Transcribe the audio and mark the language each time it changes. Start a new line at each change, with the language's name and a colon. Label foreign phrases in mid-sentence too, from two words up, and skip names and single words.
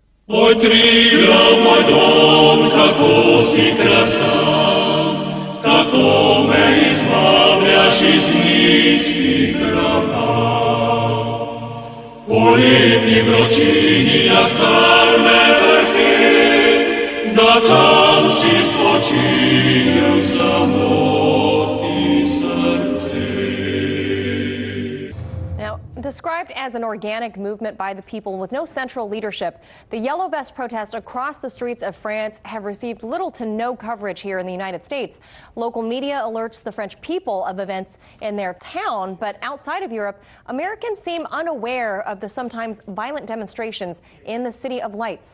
Slovenian: Oj, Triglav, moj dom, kako si krasan, kako me izbavljaš iz niskih rana. Po letni vročini na skalne vrhe, da tam si spočinil samotni srce.
English: Described as an organic movement by the people with no central leadership, the Yellow Vest protests across the streets of France have received little to no coverage here in the United States. Local media alerts the French people of events in their town, but outside of Europe, Americans seem unaware of the sometimes violent demonstrations in the City of Lights.